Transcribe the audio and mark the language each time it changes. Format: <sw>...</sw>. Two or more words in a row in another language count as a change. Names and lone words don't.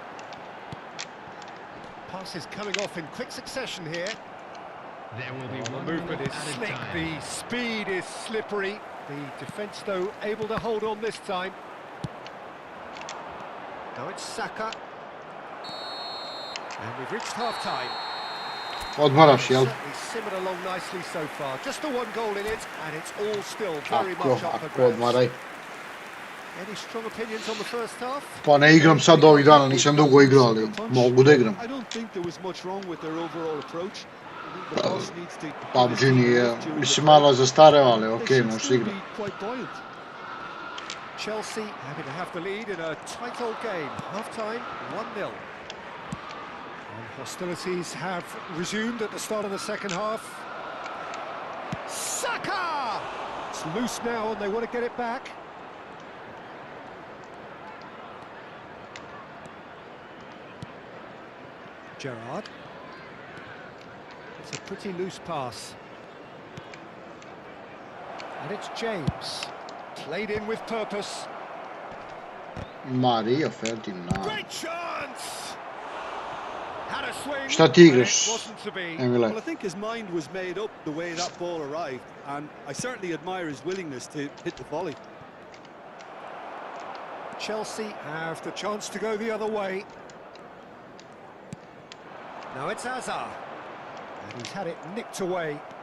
<en>Pass is coming off in quick succession here. There will be one the movement is slick, the speed is slippery. The defence, though, able to hold on this time. Now it's Saka. And we've reached half-time.</en> <sr>Odmaraš, jel?</sr> <en>Simmered along nicely so far. Just the one goal in it, and it's all still very</en> <sr>Ako,</sr> <en>much up for</en> <sr>ako odmaraj.</sr> <en>grabs. Any strong opinions on the first half?</en> <sr>Pa ne igram sad ovih dana, nisam dugo igrao, ali mogu da igram. PUBG nije, mislim malo zastareo, ali okej, može se igrati.</sr> <en>Chelsea having to have the lead in a tight old game. Half-time, 1-0. And hostilities have resumed at the start of the second half. Saka! It's loose now and they want to get it back. Gerrard. It's a pretty loose pass. And it's James. Played in with purpose. Mario Ferdinand. Great chance! Had a swing.</en> <sr>Šta ti igraš, Emile?</sr> <en>Well, I think his mind was made up the way that ball arrived, and I certainly admire his willingness to hit the volley. Chelsea have the chance to go the other way. Now it's Hazard. And he's had it nicked away.</en>